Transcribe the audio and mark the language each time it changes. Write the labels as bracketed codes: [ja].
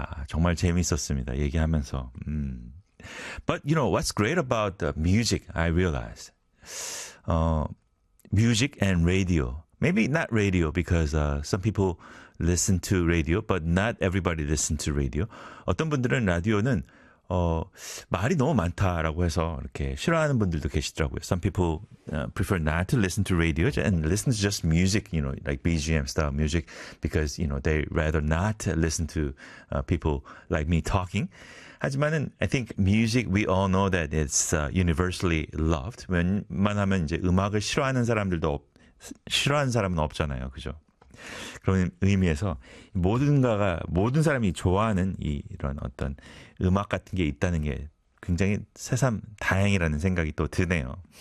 [ko] 정말 재미있었습니다. 얘기하면서. [en] But you know, what's great about the music, I realize. Music and radio. Maybe not radio because some people listen to radio, but not everybody listen to radio. [ko] 어떤 분들은 라디오는 말이 너무 많다라고 해서 이렇게 싫어하는 분들도 계시더라고요. [en] Some people prefer not to listen to radio and listen to just music, you know, like BGM style music, because you know they rather not listen to people like me talking. [ko] 하지만은 [en] I think music, we all know that it's universally loved. [ko] 웬만하면 이제 음악을 싫어하는 사람들도 싫어하는 사람은 없잖아요, 그죠? 그런 의미에서 모든가가 모든 사람이 좋아하는 이런 어떤 음악 같은 게 있다는 게 굉장히 새삼 다행이라는 생각이 또 드네요.